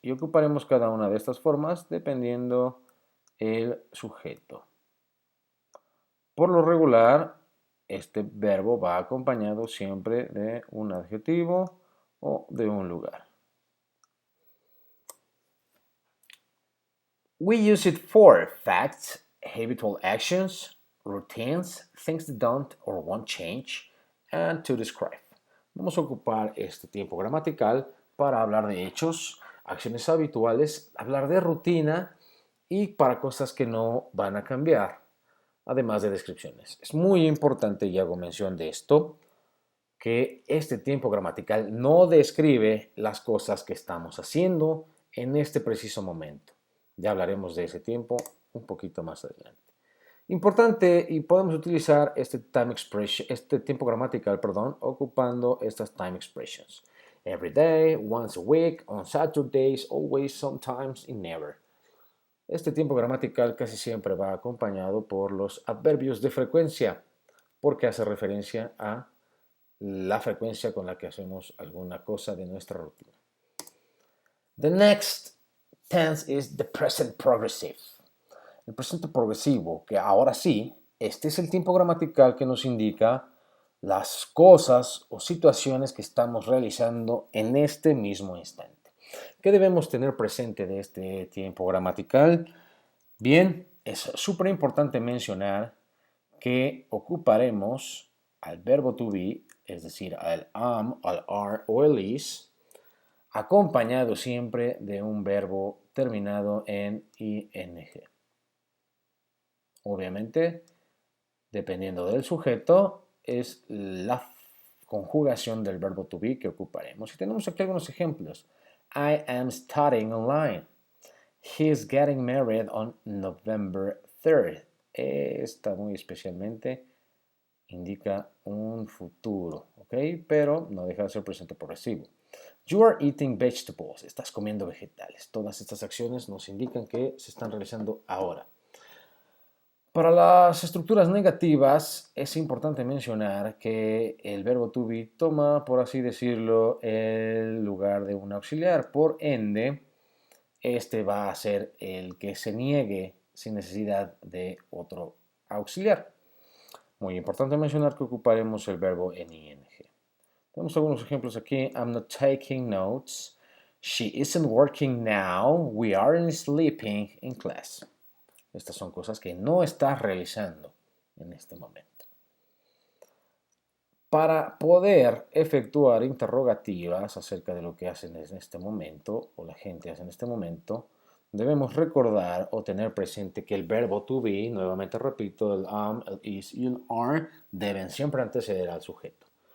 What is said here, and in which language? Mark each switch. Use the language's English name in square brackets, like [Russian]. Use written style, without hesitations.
[Spanish] Y ocuparemos cada una de estas formas dependiendo el sujeto. Por lo regular, este verbo va acompañado siempre de un adjetivo o de un lugar. [English] We use it for facts, habitual actions, routines, things that don't or won't change, and to describe. [Spanish] Vamos a ocupar este tiempo gramatical para hablar de hechos, acciones habituales, hablar de rutina y para cosas que no van a cambiar, además de descripciones. Es muy importante, y hago mención de esto, que este tiempo gramatical no describe las cosas que estamos haciendo en este preciso momento. Ya hablaremos de ese tiempo un poquito más adelante. Importante, y podemos utilizar este tiempo gramatical, ocupando estas [English] time expressions. Every day, once a week, on Saturdays, always, sometimes, y never. [Spanish] Este tiempo gramatical casi siempre va acompañado por los adverbios de frecuencia, porque hace referencia a la frecuencia con la que hacemos alguna cosa de nuestra rutina. [English] The next tense is the present progressive. [Spanish] El presente progresivo, que ahora sí, este es el tiempo gramatical que nos indica las cosas o situaciones que estamos realizando en este mismo instante. ¿Qué debemos tener presente de este tiempo gramatical? Bien, es súper importante mencionar que ocuparemos al verbo to be, es decir, al am, al are o el is, acompañado siempre de un verbo terminado en ing. Obviamente, dependiendo del sujeto, es la conjugación del verbo to be que ocuparemos. Y tenemos aquí algunos ejemplos. [English] I am studying online. He is getting married on November 3rd. [Spanish] Esta muy especialmente indica un futuro, ¿ok? Pero no deja de ser presente progresivo. [English] You are eating vegetables. [Spanish] Estás comiendo vegetales. Todas estas acciones nos indican que se están realizando ahora. Para las estructuras negativas es importante mencionar que el verbo to be toma, por así decirlo, el lugar de un auxiliar. Por ende, este va a ser el que se niegue sin necesidad de otro auxiliar. Muy importante mencionar que ocuparemos el verbo en ing. Tenemos algunos ejemplos aquí. [English] I'm not taking notes. She isn't working now. We aren't sleeping in class. [Spanish] Estas son cosas que no estás realizando en este momento. Para poder efectuar interrogativas acerca de lo que hacen en este momento o la gente hace en este momento, debemos recordar o tener presente que el verbo to be, nuevamente repito, el am, el is y el are deben siempre anteceder al sujeto.